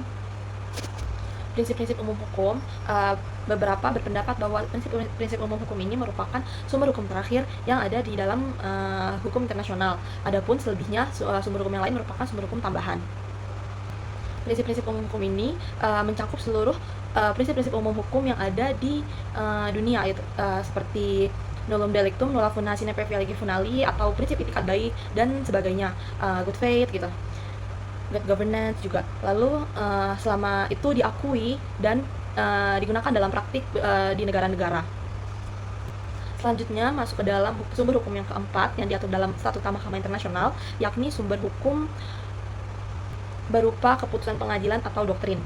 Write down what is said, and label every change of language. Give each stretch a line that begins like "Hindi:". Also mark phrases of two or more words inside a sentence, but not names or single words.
Indonesian: Prinsip-prinsip umum hukum, beberapa berpendapat bahwa prinsip umum hukum ini merupakan sumber hukum terakhir yang ada di dalam hukum internasional. Adapun selebihnya sumber hukum yang lain merupakan sumber hukum tambahan. Prinsip-prinsip umum hukum ini mencakup seluruh prinsip-prinsip umum hukum yang ada di dunia, yaitu seperti
Latin: nullum delictum, nulla funa sine praevia lege funali,
Indonesian: atau prinsip itikat baik dan sebagainya,
English: good faith gitu, good governance juga.
Indonesian: Lalu selama itu diakui dan digunakan dalam praktik di negara-negara. Selanjutnya masuk ke dalam sumber hukum yang keempat yang diatur dalam Statuta Mahkamah Internasional, yakni sumber hukum berupa keputusan pengadilan atau doktrin.